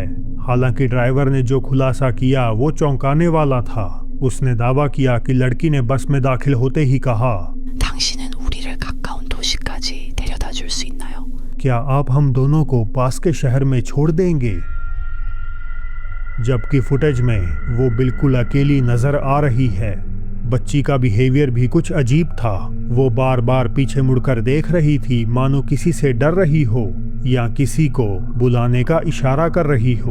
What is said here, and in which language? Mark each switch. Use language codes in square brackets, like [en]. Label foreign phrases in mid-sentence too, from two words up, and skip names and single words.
[hi] हालांकि ड्राइवर ने जो खुलासा किया वो चौंकाने वाला था। उसने दावा किया कि लड़की ने बस में दाखिल होते ही कहा, [ko] 당신은 우리를 가까운 도시까지 데려다 줄 수 있나요? [hi] क्या आप हम दोनों को पास के शहर में छोड़ देंगे? जबकि फुटेज में वो बिल्कुल अकेली नजर आ रही है। बच्ची का बिहेवियर भी कुछ अजीब था। वो बार बार पीछे मुड़कर देख रही थी, मानो किसी से डर रही हो या किसी को बुलाने का इशारा कर रही हो।